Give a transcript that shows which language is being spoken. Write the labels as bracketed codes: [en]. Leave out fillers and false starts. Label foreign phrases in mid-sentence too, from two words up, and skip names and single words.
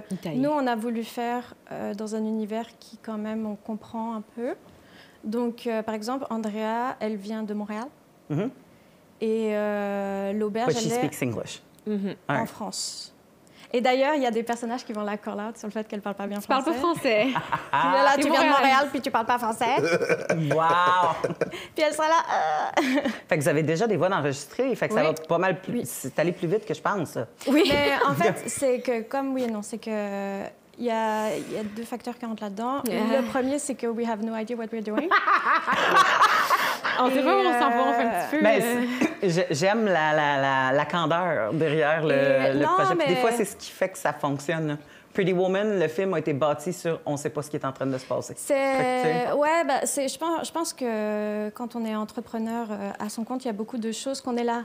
[fr] Italien. nous, on a voulu faire dans un univers qui, quand même, on comprend un peu. Donc, par exemple, Andrea, elle vient de Montréal. Mhm. Et l'auberge, [en] But she [fr] elle est [en] speaks English. Mhm. [fr] en Ouais. France. Et d'ailleurs, il y a des personnages qui vont la [en] call out [fr] sur le fait qu'elle parle pas bien Tu parles français. pas français. Puis là, tu C'est viens de Montréal. Montréal, puis tu parles pas français. Wow! Puis elle sera là. Fait que vous avez déjà des voix d'enregistrées. Fait que ça Oui. va pas mal plus... Oui. C'est allé plus vite que je pense, ça. Oui. Mais en fait, c'est que comme oui et non, c'est que il y a 2 facteurs qui rentrent là-dedans. Yeah. Le premier, c'est que [en] we have no idea what we're doing. [fr] On sait pas où on s'en va, on fait un petit peu. Ben, j'aime la candeur derrière le Non, projet. Puis mais- des fois, c'est ce qui fait que ça fonctionne. là. Pretty Woman, le film a été bâti sur on sait pas ce qui est en train de se passer. Fait que, Ouais, bah, je pense que quand on est entrepreneur à son compte, il y a beaucoup de choses qu'on est là.